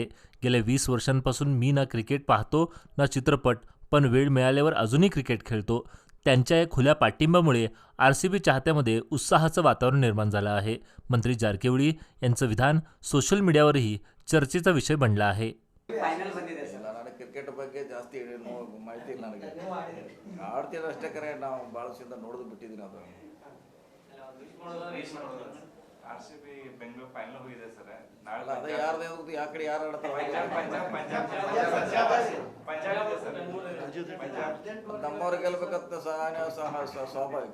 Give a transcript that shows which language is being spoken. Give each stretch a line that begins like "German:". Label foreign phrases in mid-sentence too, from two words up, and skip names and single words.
Marathi: गेल्या 20 वर्षांपासून मी ना क्रिकेट पाहतो ना चित्रपट, पण वेळ मिळाल्यावर अजूनही क्रिकेट खेळतो. त्यांच्या या खुल्या पाठिंब्यामुळे आरसीबी चाहत्यामध्ये उत्साहाचं वातावरण निर्माण झालं आहे. मंत्री जारकिहोळी यांचं विधान सोशल मीडियावरही चर्चेचा विषय बनला आहे.
Kannada: ಫೈನಲ್ ಬಂದಿದೆ ಸರ್. ನನಗೆ ಕ್ರಿಕೆಟ್ ಬಗ್ಗೆ ಜಾಸ್ತಿ ಮಾಹಿತಿ ಇಲ್ಲ. ನನಗೆ ಆಡ್ತೀನಿ ಅಷ್ಟೇ, ಕರೆ ನಾವು ಭಾಳ ವರ್ಷದಿಂದ ನೋಡೋದು ಬಿಟ್ಟಿದ್ದೀನಿ. ಅದು ಆರ್ಸಿಬಿ ಬೆಂಗಳೂರು ಫೈನಲ್ ಹೋಗಿದೆ ಸರ್. ಅಲ್ಲ, ಅದೇ ಯಾರ್ದು ಯಾವ ಕಡೆ ಯಾರು ಆಡ್ತಾರೆ ನಮ್ಮವ್ರಿಗೆ ಗೆಲ್ಬೇಕಂತ ಸ್ವಾಭಾವಿಕ.